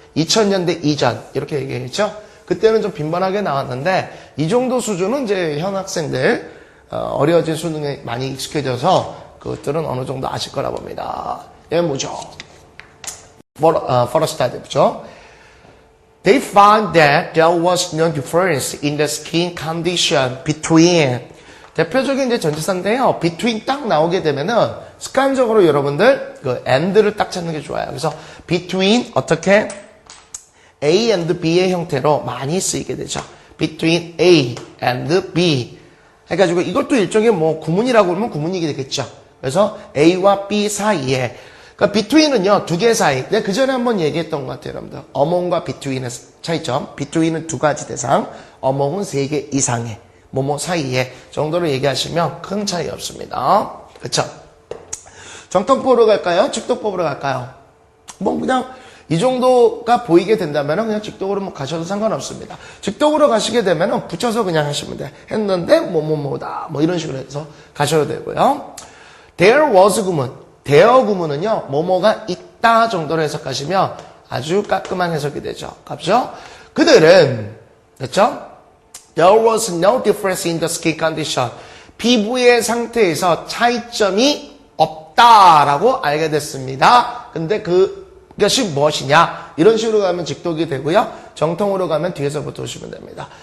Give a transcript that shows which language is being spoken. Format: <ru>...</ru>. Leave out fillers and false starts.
<ko>2000년대 이전 이렇게 얘기했죠. 그때는 좀 빈번하게 나왔는데 이 정도 수준은 이제 현 학생들 어려워진 수능에 많이 익숙해져서 그것들은 어느 정도 아실 거라 봅니다. 얘 뭐죠?</ko> <en>for study,</en> <ko>그죠?</ko> <en>They found that there was no difference in the skin condition between</en> <ko>대표적인 이제 전치사인데요. between 딱 나오게 되면은 습관적으로 여러분들 그 and를 딱 찾는 게 좋아요. 그래서 between 어떻게 A and B의 형태로 많이 쓰이게 되죠.</ko> <en>between A and B</en> <ko>해가지고 이것도 일종의 뭐 구문이라고 그러면 구문이게 되겠죠. 그래서 A와 B 사이에 그러니까 between은요 두 개 사이. 내가 그 전에 한번 얘기했던 것 같아요, 여러분들. among과 between의 차이점. between은 두 가지 대상, among은 세 개 이상의 뭐뭐 사이에 정도로 얘기하시면 큰 차이 없습니다. 그렇죠? 정통법으로 갈까요? 직독법으로 갈까요? 뭐 그냥 이 정도가 보이게 된다면 그냥 직독으로 뭐 가셔도 상관없습니다. 직독으로 가시게 되면 붙여서 그냥 하시면 돼. 했는데 뭐뭐뭐다 뭐 이런 식으로 해서 가셔도 되고요.</ko> <en>There was</en> <ko>구문. there 구문은요 뭐뭐가 있다 정도로 해석하시면 아주 깔끔한 해석이 되죠. 그렇죠? 그들은 됐죠?</ko> <en>There was no difference in the skin condition.</en> <ko>피부의 상태에서 차이점이 없다라고 알게 됐습니다. 근데 그것이 무엇이냐? 이런 식으로 가면 직독이 되고요. 정통으로 가면 뒤에서부터 오시면 됩니다.</ko>